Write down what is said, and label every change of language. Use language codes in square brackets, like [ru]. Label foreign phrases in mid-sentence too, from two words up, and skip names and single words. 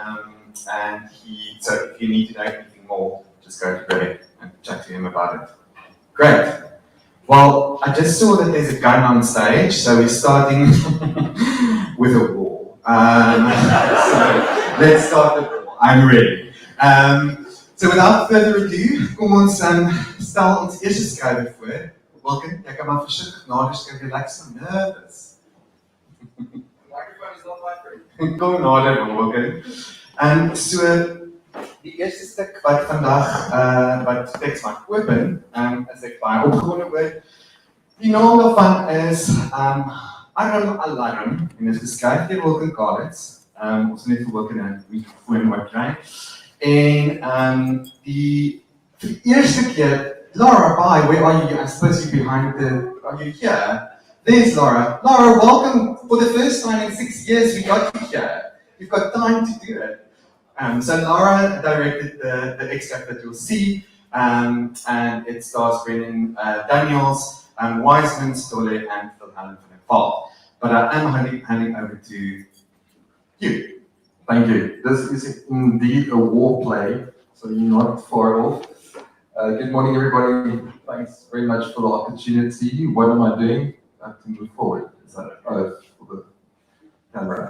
[en] So if you need to know anything more, just go to Greg and chat to him about it. Great. Well, I just saw that there's a gun on stage, so we're starting with a war. So let's start the war. I'm ready. So without further ado, [af] kom ons stel ons eerste skrywer voor. Wilken, jy kan maar versigtig nader skryf, [en] relax and nervous. Microphone is not my friend. [af] Kom nader, Wilken. So die eerste stuk wat vandag wat Teksmark open, is ek baie opgewonde oor. Die naam daarvan is Arm Alarm en is geskryf deur Wilken Kalitz. Ons net vir Wilken 'n mikrofoon moet kry. En die eerste keer, [en] Laura, bye, where are you? I'm supposed to be behind are you here? There's Laura. Laura, welcome for the first time in 6 years we got you here. You've got time to do it. So Laura directed the extract that you'll see, and it stars Brennan Daniels, Wiseman, Stolle, and Phil Allen van der Val. But I am handing over to you. Thank you. This is indeed a war play, so you're not far off. Good morning, everybody. Thanks very much for the opportunity. What am I doing? I have to move forward. Is that for the camera?